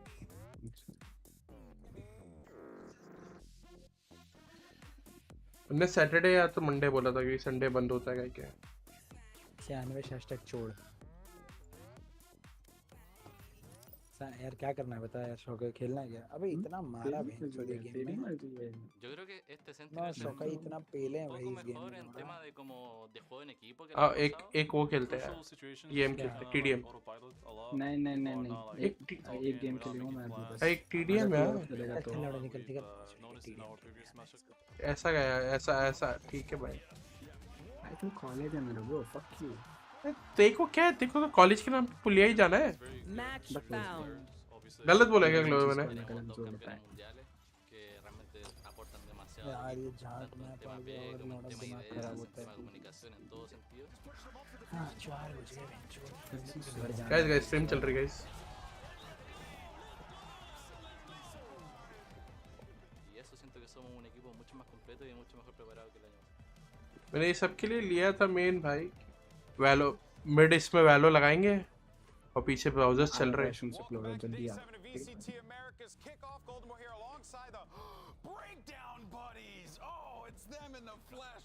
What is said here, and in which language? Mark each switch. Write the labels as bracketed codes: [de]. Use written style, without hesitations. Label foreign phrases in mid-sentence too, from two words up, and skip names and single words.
[hi] उन्होंने सैटरडे या तो मंडे बोला था कि संडे बंद होता है क्या। #, छोड़ यार, क्या करना है बता यार। शौक खेलना है क्या? अबे इतना मारा भाई छोड़े गेम में। [es] Yo creo que este Sentry No, es un [hi] शौक इतना पेले हैं [es] poco [hi] भाई इस गेम [es] mejor [hi] में। [es] en tema de como de juego en equipo que el [hi] हाँ [es] año [hi] एक [es] pasado. [hi] वो खेलते हैं गेम खेलते TDM। नहीं नहीं नहीं नहीं, एक गेम खेलूंगा मैं अभी बस। एक TDM है चलेगा तो ऐसा गया ऐसा ठीक है भाई। [en] I think [hi] कॉलेज है मेरा वो। [en] fuck you. [hi] देखो क्या है, देखो तो कॉलेज के नाम पे पुलिया ही जाना है। गलत बोला क्या क्लोरो मैंने? यार ये झाट में पड़ गया और मेरा दिमाग खराब होता है। हाँ 4 बजे गाइस स्ट्रीम चल रही गाइस। [es] Y eso siento que somos un equipo mucho más completo y mucho mejor preparado que el año pasado. [hi] मैंने ये सब के लिए लिया था मेन भाई। वैलो मिड इसमें वैलो लगाएंगे और पीछे ब्राउजर्स चल रहे हैं। जल्दी आ। [en] VCT America's Kickoff. Golden, we're here alongside the Breakdown Buddies. Oh, it's them in the flesh.